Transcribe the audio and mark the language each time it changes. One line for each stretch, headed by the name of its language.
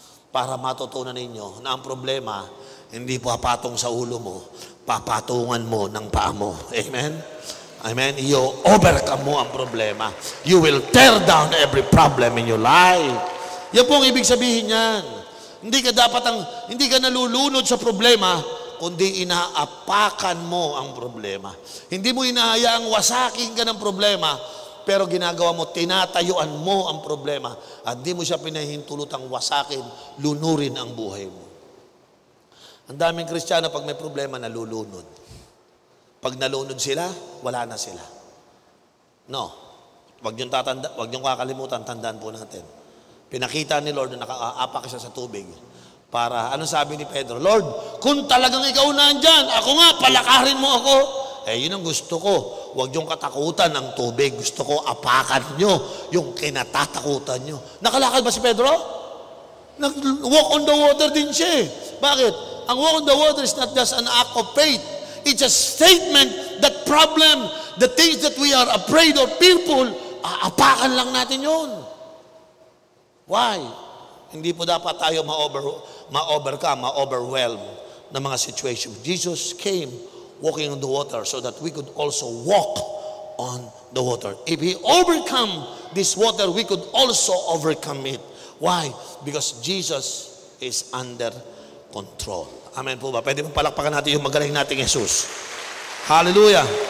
Filipino: Para matutunan ninyo na ang problema, hindi papatong sa ulo mo, papatungan mo ng paa mo. Amen? Amen?
English: You overcome
Filipino: mo ang problema.
English: You will tear down every problem in your life.
Filipino: Yan po ang ibig sabihin niyan. Hindi ka nalulunod sa problema, kundi inaapakan mo ang problema. Hindi mo inahayaang wasakin ka ng problema, pero ginagawa mo, tinatayuan mo ang problema at di mo siya pinahintulutang wasakin, lunurin ang buhay mo. Ang daming Kristiyano pag may problema, nalulunod. Pag nalunod sila, wala na sila. No. Wag niyong kakalimutan, tandaan po natin. Pinakita ni Lord na nakaapak siya sa tubig. Para, ano sabi ni Pedro? Lord, kung talagang ikaw nandyan, ako nga, palakarin mo ako. Yun ang gusto ko. Huwag yung katakutan ng tubig. Gusto ko, apakan nyo yung kinatatakutan nyo. Nakalakad ba si Pedro?
English: Walk on the water
Filipino: din siya. Bakit?
English: Ang walk on the water is not just an act of faith. It's a statement that problem, the things that we are afraid or fearful,
Filipino: apakan lang natin yun.
English: Why?
Filipino: Hindi po dapat tayo ma-overcome, ma-overwhelm ng mga situation.
English: Jesus came walking on the water so that we could also walk on the water. If He overcome this water, we could also overcome it. Why? Because Jesus is under control.
Filipino: Amen po ba? Pwede mong palakpakan natin yung magaling nating Jesus. Hallelujah.